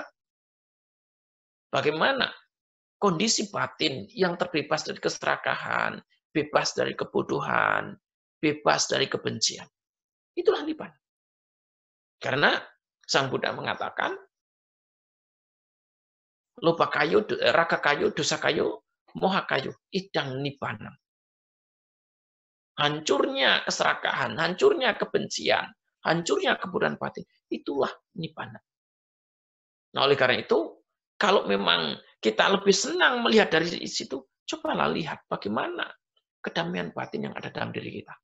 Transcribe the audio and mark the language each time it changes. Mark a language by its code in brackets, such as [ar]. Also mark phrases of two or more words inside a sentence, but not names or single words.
[id] Bagaimana kondisi batin yang terbebas dari keserakahan, bebas dari kebodohan, bebas dari kebencian. Itulah nibbana. Karena Sang Buddha mengatakan, [pi] loba kayo, raga kayo, dosa kayo, moha kayo, idang nibbana. [id] Hancurnya keserakahan, hancurnya kebencian, hancurnya kebodohan batin, itulah nibbana. Nah, oleh karena itu, kalau memang kita lebih senang melihat dari situ, cobalah lihat bagaimana kedamaian batin yang ada dalam diri kita.